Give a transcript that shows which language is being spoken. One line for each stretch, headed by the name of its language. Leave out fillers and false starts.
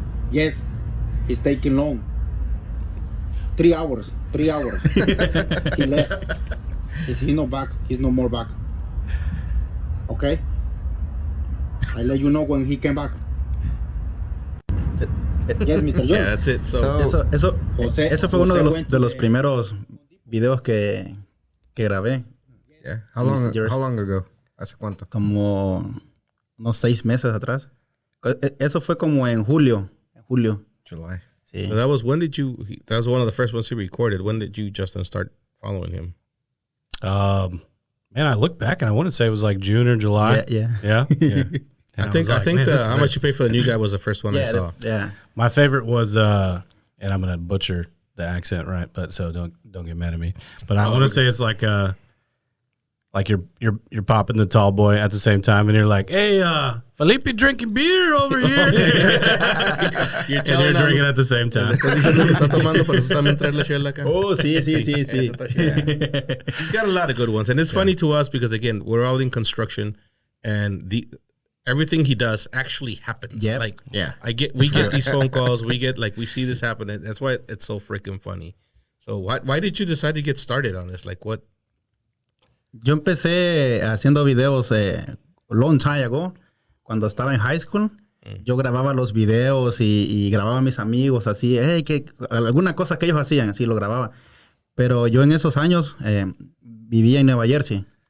English: Yes, he's taking long. 3 hours. 3 hours. He left. He's no back. He's no more back. Okay? I'll let you know when he came back. Yes, Mr. George. Yeah, that's it. So
Spanish: Eso fue uno de los primeros videos que grabé.
English: Yeah. Mr. George. How long ago?
Spanish: ¿Hace cuánto? Como unos 6 meses atrás. Eso fue como en julio.
English: July.
Spanish: Sí.
English: that was that was one of the first ones he recorded. When did you, Justin, start following him? Man, I look back and I want to say it was like June or July. Yeah. Yeah. Yeah. And I think was like, man, this is How Much You Pay for the New Guy was the first one I saw. Yeah. my favorite was and I'm gonna butcher the accent, right? But so don't get mad at me. But I want to say it's like you're popping the tall boy at the same time, and you're like, hey, Felipe drinking beer over here. You're And they're drinking at the same time.
Spanish: Estás diciendo que está tomando para tú también traerle chela acá. Oh, sí. Eso está chido.
English: He's got a lot of good ones, and it's funny to us because again, we're all in construction, and everything he does actually happens. Yep. Like, Yeah. we get these phone calls, we see this happen, and that's why it's so freaking funny. So why did you decide to get started on this? Like what?
Spanish: Yo empecé haciendo videos
English: long time ago,
Spanish: cuando estaba en high school. Yo grababa los videos y grababa a mis amigos así, que alguna cosa que ellos hacían, así lo grababa. Pero yo en esos años vivía en Nueva Jersey.